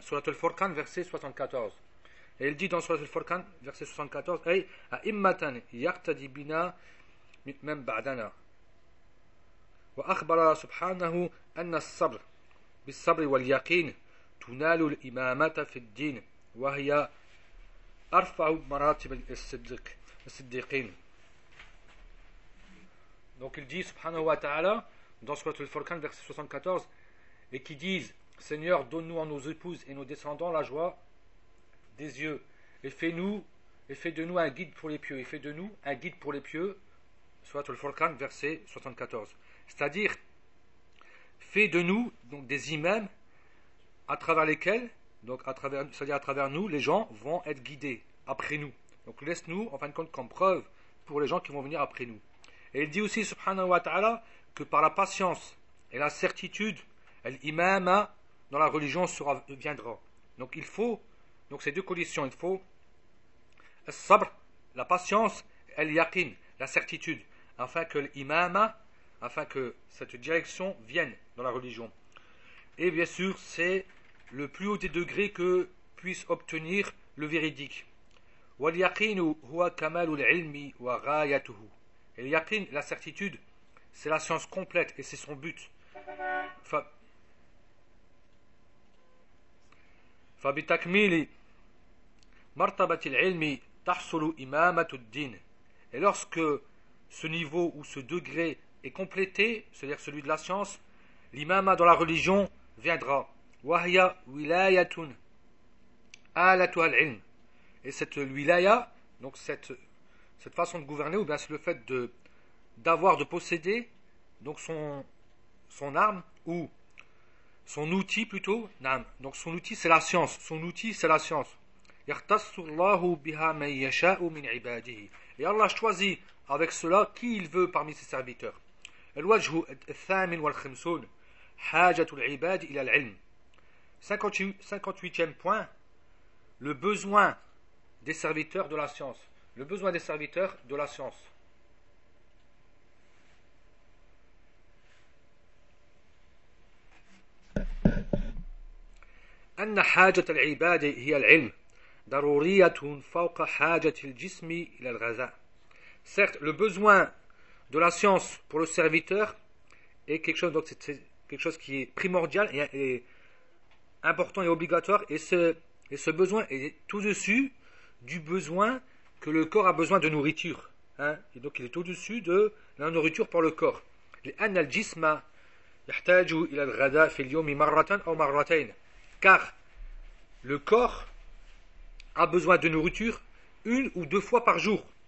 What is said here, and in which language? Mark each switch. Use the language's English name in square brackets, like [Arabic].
[Arabic] سورة الفرقان [French] verset 74. Il dit dans [Arabic] سورة الفرقان [French] verset 74 [Arabic] أي أئمة يقتدي بنا من بعدنا. وأخبر سبحانه أن الصبر بالصبر واليقين تنال الإمامة في الدين وهي أرفع مراتب الصديقين. [French] Donc il dit, subhanahu wa ta'ala, dans Surat al-Furqan, verset 74, et qui disent, Seigneur, donne-nous à nos épouses et nos descendants la joie des yeux, et fais de nous un guide pour les pieux, Surat al-Furqan, verset 74. C'est-à-dire, fais de nous donc des imams à travers lesquels, donc à travers nous, les gens vont être guidés après nous. Donc laisse-nous, en fin de compte, comme preuve pour les gens qui vont venir après nous. Et il dit aussi, subhanahu wa ta'ala, que par la patience et la certitude, l'imam dans la religion viendra. Donc il faut, donc ces deux conditions, il faut sabr, la patience, et yaqin, la certitude, afin que cette direction vienne dans la religion. Et bien sûr, c'est le plus haut des degrés que puisse obtenir le véridique. [Arabic] واليقين هو كمال العلم وغايته. [French] Et l'yaqin, la certitude, c'est la science complète et c'est son but. [Arabic] فَبِتَكْمِيلِ مَرْتَبَةِ الْعِلْمِ تَحْصُلُ إِمَامَةُ الدِّينِ. [French] Et lorsque ce niveau ou ce degré est complété, c'est-à-dire celui de la science, l'imama dans la religion viendra. [Arabic] وَهِيَ وِلَايَةٌ آلَةُ الْعِلْمِ. [French] Et cette wilaya, Donc cette façon de gouverner, ou bien c'est le fait d'avoir, de posséder donc son arme ou son outil plutôt. Naam. Donc son outil, c'est la science. Son outil, c'est la science. [Arabic] Yartassullahu biha man yasha'u min ibadihi. [French] Et Allah choisit avec cela qui il veut parmi ses serviteurs. [Arabic] Al-wajhu al-thamin wal-khimsoun. Hajatul ibad ila al-ilm. [French] 58e point. Le besoin des serviteurs de la science. Le besoin des serviteurs de la science. [Arabic] أن حاجة العباد هي العلم ضرورية فوق حاجة الجسم إلى الغذاء. [French] Certes, le besoin de la science pour le serviteur est quelque chose, donc c'est quelque chose qui est primordial et important et obligatoire, et ce besoin est tout-dessus du besoin que le corps a besoin de nourriture. Hein? Et donc il est au-dessus de la nourriture pour le corps. [Arabic] لأن الجسم يحتاج إلى الغذاء في اليوم مرة أو مرتين. [French] Car le corps a besoin de nourriture une ou deux fois par jour.